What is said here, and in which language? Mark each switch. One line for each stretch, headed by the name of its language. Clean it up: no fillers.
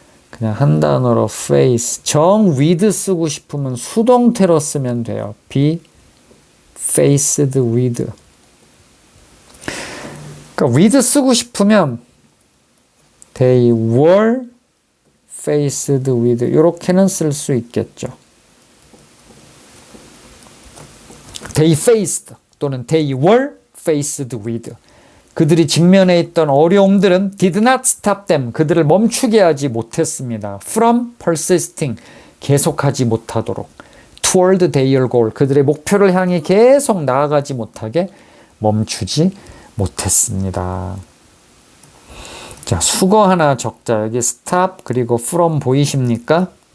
Korean: 그냥 한 단어로 face. 정 with 쓰고 싶으면 수동태로 쓰면 돼요.
English: be faced with.
Korean: 그러니까 with 쓰고 싶으면
English: they were faced with
Korean: 이렇게는 쓸 수 있겠죠.
English: They faced 또는 they were faced with
Korean: 그들이 직면해 있던 어려움들은
English: did not stop them
Korean: 그들을 멈추게 하지 못했습니다.
English: From persisting
Korean: 계속하지 못하도록
English: toward their goal
Korean: 그들의 목표를 향해 계속 나아가지 못하게 멈추지 못했습니다. 자, 수거 하나 적자. 여기 stop 그리고 from 보이십니까?